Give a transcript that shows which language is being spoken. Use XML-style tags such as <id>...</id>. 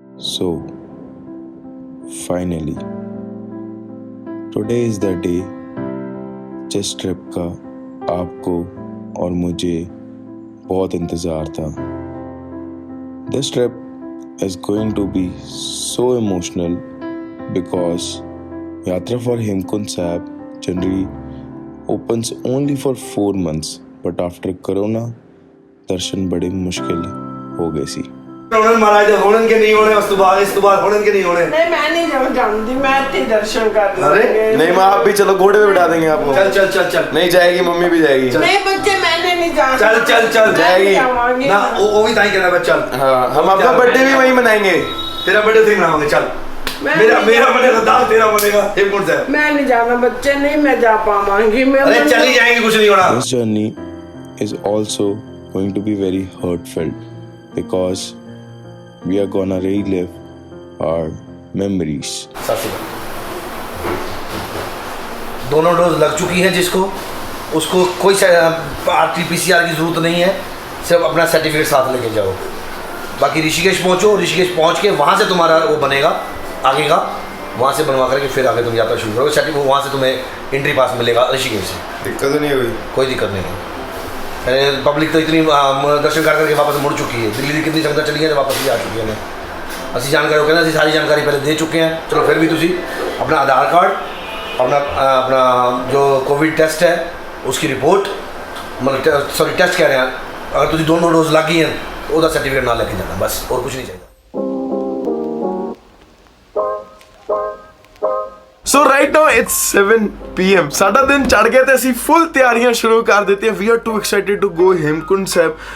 <en>So, finally, today is the day</en> <hi>जिस trip का आपको और मुझे बहुत इंतज़ार था.</hi> <en>This trip is going to be so emotional because Yatra for Hemkund Sahib generally opens only for 4 months, but after Corona,</en> <hi>दर्शन बड़े मुश्किल हो गए सी. महाराज होने के नहीं होने, इस बार होने के नहीं होने. नहीं, मैं नहीं जानती, मैं इतने दर्शन कर लूंगी. अरे नहीं माँ, आप भी चलो, घोड़े पे बिठा देंगे आपको. चल चल चल चल. नहीं जाएगी, मम्मी भी जाएगी. नहीं बच्चे, मैंने नहीं जाना. चल चल चल जाएगी ना. वो भी ताई कहना बस चल. हाँ, हम अपना बर्थडे भी वहीं मनाएंगे. तेरा बर्थडे थी मनाओगे. चल मेरा बनेगा दाल, तेरा बनेगा हेमकुंड साहब. मैं नहीं जाना बच्चे, नहीं मैं जा पाऊंगी. मैं अरे चली जाएंगे, कुछ नहीं होना.</hi> <en>This journey is also going to be very heartfelt because we are gonna relive our memories.</en> <hi>दोनों डोज लग चुकी है जिसको, उसको कोई RT-PCR की जरूरत नहीं है. सिर्फ अपना सर्टिफिकेट साथ लेके जाओ. बाकी ऋषिकेश पहुंचो, ऋषिकेश पहुंच के वहाँ से तुम्हारा वो बनेगा आगे का, वहाँ से बनवा करके फिर आगे तुम यात्रा शुरू करोगे. सर्टिफिकेट वहाँ से तुम्हें एंट्री पास मिलेगा ऋषिकेश से. दिक्कत नहीं हुई, कोई दिक्कत नहीं है. पब्लिक तो इतनी दर्शन करके वापस मुड़ चुकी है. दिल्ली की कितनी संगत चली है, वापस भी आ चुकी है. असं जानकारी कहना असं सारी जानकारी पहले दे चुके हैं. चलो फिर भी तुम अपना आधार कार्ड, अपना जो कोविड टेस्ट है उसकी रिपोर्ट, मतलब सॉरी टेस्ट कह रहे हैं, अगर तुझे दोनों डोज लग गई हैं तो उसका सर्टिफिकेट ना लेके जाना, बस और कुछ नहीं चाहिए.</hi> <en>So right now it's 7 PM.</en> <pa>साਡਾ दिन चढ़ गया ਤੇ ਅਸੀਂ ਫੁੱਲ ਤਿਆਰੀਆਂ ਸ਼ੁਰੂ ਕਰ ਦਿੱਤੀਆਂ.</pa> <en>We are too excited to go Hemkunt Sahib.</en>